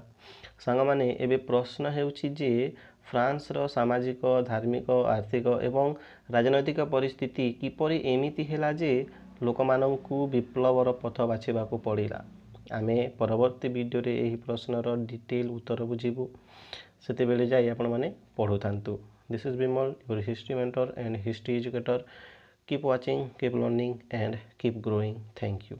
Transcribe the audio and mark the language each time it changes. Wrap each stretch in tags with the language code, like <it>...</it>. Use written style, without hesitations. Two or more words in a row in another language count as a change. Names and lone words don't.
<or>ସାଙ୍ଗମାନେ, ଏବେ ପ୍ରଶ୍ନ ହେଉଛି ଯେ ଫ୍ରାନ୍ସର ସାମାଜିକ, ଧାର୍ମିକ, ଆର୍ଥିକ ଏବଂ ରାଜନୈତିକ ପରିସ୍ଥିତି କିପରି ଏମିତି ହେଲା ଯେ ଲୋକମାନଙ୍କୁ ବିପ୍ଳବର ପଥ ବାଛିବାକୁ ପଡ଼ିଲା। ଆମେ ପରବର୍ତ୍ତୀ ଭିଡ଼ିଓରେ ଏହି ପ୍ରଶ୍ନର ଡିଟେଲ୍ ଉତ୍ତର ବୁଝିବୁ। ସେତେବେଳେ ଯାଇ ଆପଣମାନେ ପଢ଼ୁଥାନ୍ତୁ।</or> <en>This is Bimal, your history mentor and history educator. Keep watching, keep learning and keep growing. Thank you.</en>